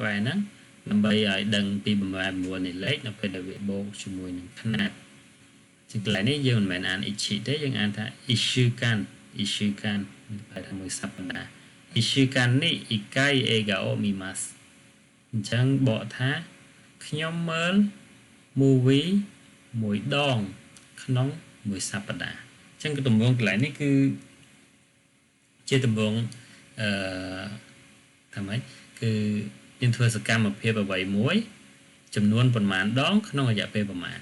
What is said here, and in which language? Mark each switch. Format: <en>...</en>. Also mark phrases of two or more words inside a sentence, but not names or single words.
<km>ហ្នឹងដើម្បីឲ្យដឹងពីបម្រែបម្រួលនៃលេខនៅពេលដែលវាបូកជាមួយនឹងຂະຫນាត់ជាកន្លែងនេះយើងមិនមែនអាន ichi ទេយើងអានថា ishukan បែរថាមួយសប្តាហ៍ ishukan នេះ</km> <ja>一回映画を見ます</ja> <km>អញ្ចឹងបកថាខ្ញុំមើល movie មួយដងក្នុងមួយសប្តាហ៍អញ្ចឹងទម្រង់កន្លែងនេះគឺជាទម្រង់ ថាម៉េចគឺយើងធ្វើសកម្មភាពអ្វីមួយចំនួនប៉ុន្មានដងក្នុងរយៈពេលប្រមាណ</km>